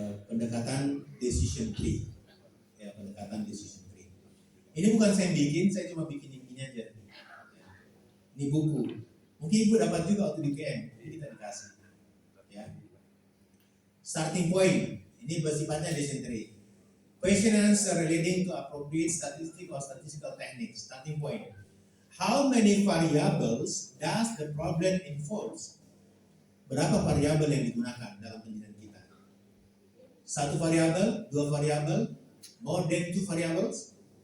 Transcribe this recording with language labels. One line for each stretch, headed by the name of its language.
Indonesian: Pendekatan decision tree. Pendekatan decision tree. Ini bukan saya bikin, saya cuma bikin ini aja. Ini buku. Mungkin ibu dapat juga waktu di UGM, jadi kita dikasih. Ya. Starting point, ini bersifatnya decision tree.
English: Question and answer relating to appropriate statistical or statistical techniques. Starting point. How many variables does the problem involves?
Indonesian: Berapa variabel yang digunakan dalam penelitian kita? Satu variabel, dua variabel,
English: more than two variables?